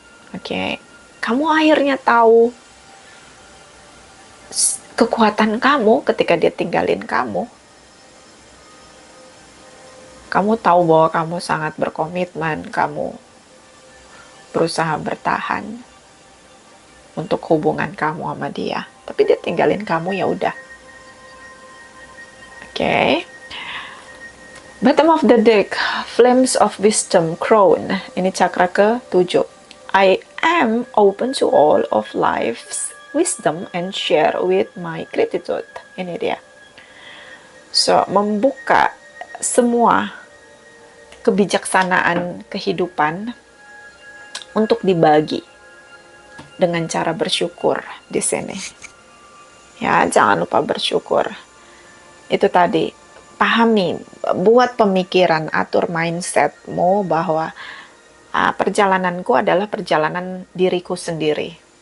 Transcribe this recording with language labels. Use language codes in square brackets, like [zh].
[id] Oke, kamu akhirnya tahu kekuatan kamu ketika dia tinggalin kamu. Kamu tahu bahwa kamu sangat berkomitmen, kamu berusaha bertahan untuk hubungan kamu sama dia. Tapi dia tinggalin kamu, ya udah. Oke. [en] Bottom of the deck, Flames of Wisdom, Crown. [id] Ini cakra ke-7. [en] I am open to all of life's wisdom and share with my gratitude. [id] Ini dia. So, membuka semua kebijaksanaan kehidupan untuk dibagi dengan cara bersyukur di sini. Ya, jangan lupa bersyukur. Itu tadi, pahami, buat pemikiran, atur mindsetmu bahwa perjalananku adalah perjalanan diriku sendiri.